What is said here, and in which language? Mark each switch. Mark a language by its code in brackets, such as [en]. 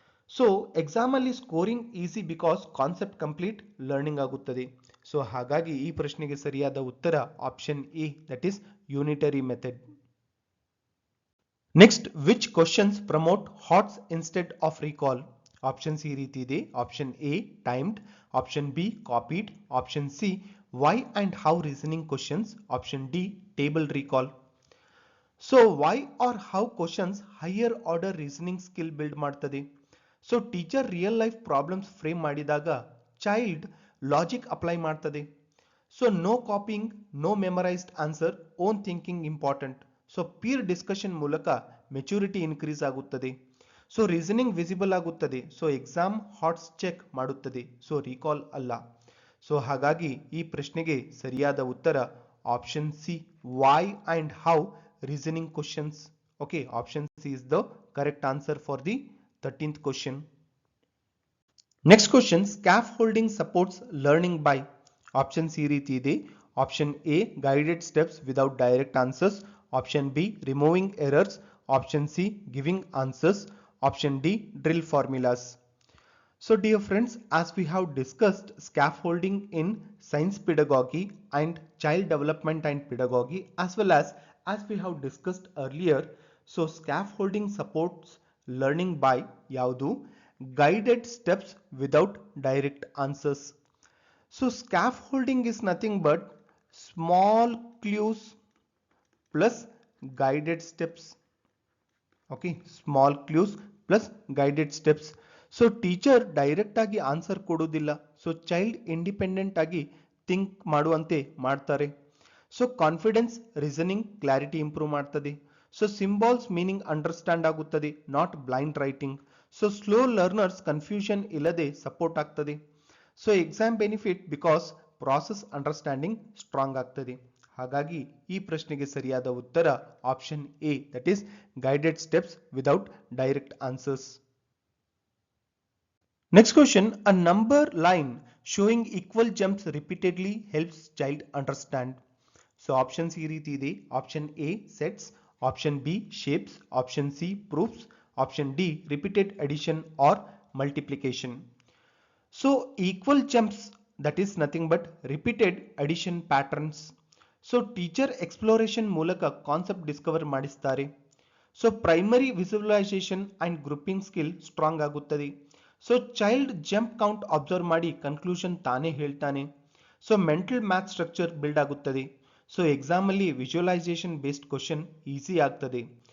[en] so exam [kn] ಅಲ್ಲಿ [en] scoring easy because concept complete learning [kn] ಆಗುತ್ತದೆ. [en] so [kn] ಹಾಗಾಗಿ ಈ ಪ್ರಶ್ನೆಗೆ ಸರಿಯಾದ ಉತ್ತರ [en] Option A, that is unitary method. Next, which questions promote HOTS instead of recall? Options [kn] ಈ ರೀತಿ ಇದೆ. [en] Option A timed, option B copied, option C why and how reasoning questions, option D table recall. So why or how questions higher order reasoning skill build [kn] ಮಾಡ್ತದೆ. [en] so teacher real life problems frame [kn] ಮಾಡಿದಾಗ [en] child logic apply [kn] ಮಾಡ್ತದೆ. [en] So no copying, no memorised answer, own thinking important. So peer discussion [kn] ಮೂಲಕ [en] maturity increase [kn] ಆಗುತ್ತದೆ. [en] so reasoning visible [kn] ಆಗುತ್ತದೆ. [en] so exam HOTS check [kn] ಮಾಡುತ್ತದೆ. [en] so recall [kn] ಅಲ್ಲ. [en] so [kn] ಹಾಗಾಗಿ ಈ ಪ್ರಶ್ನೆಗೆ ಸರಿಯಾದ ಉತ್ತರ [en] Option C, why and how reasoning questions. Okay, option C is the correct answer for the 13th question. Next question, scaffolding supports learning by. Options [kn] ಈ ರೀತಿ ಇದೆ. [en] Option A guided steps without direct answers, option B removing errors, option C giving answers, option D drill formulas. So dear friends, as we have discussed scaffolding in science pedagogy and child development and pedagogy, as well as we have discussed earlier, so scaffolding supports learning by yaudu guided steps without direct answers. So scaffolding is nothing but small clues plus guided steps. Okay, small clues plus guided steps. So teacher direct [kn] ಆಗಿ [en] answer [kn] ಕೊಡೋದಿಲ್ಲ, [en] so child independent [kn] ಆಗಿ [en] think [kn] ಮಾಡುವಂತೆ ಮಾಡ್ತಾರೆ. [en] so confidence reasoning clarity improve [kn] ಮಾಡ್ತದೆ. [en] so symbols meaning understand [kn] ಆಗುತ್ತದೆ, [en] Not blind writing. So slow learners confusion [kn] ಇಲ್ಲದೆ [en] support [kn] ಆಗ್ತದೆ. [en] So exam benefit because process understanding strong ಆಗ್ತದೆ. [kn] ಹಾಗಾಗಿ ಈ ಪ್ರಶ್ನೆಗೆ ಸರಿಯಾದ ಉತ್ತರ [en] Option A, that is guided steps without direct answers. Next question, a number line showing equal jumps repeatedly helps child understand. So options [kn] ಈ ರೀತಿ ಇದೆ. [en] Option A sets, option B shapes, option C proofs, option D repeated addition or multiplication. So equal jumps, that is nothing but repeated addition patterns. So teacher exploration [kn] ಮೂಲಕ [en] concept discover [kn] ಮಾಡಿಸ್ತಾರೆ. [en] so primary visualisation and grouping skill strong [kn] ಆಗುತ್ತದೆ. [en] so child jump count observe [kn] ಮಾಡಿ [en] conclusion [kn] ತಾನೇ ಹೇಳ್ತಾನೆ. [en] so mental math structure build [kn] ಆಗುತ್ತದೆ. [en] so exam [kn] ಅಲ್ಲಿ [en] visualisation based question easy [kn] ಆಗ್ತದೆ.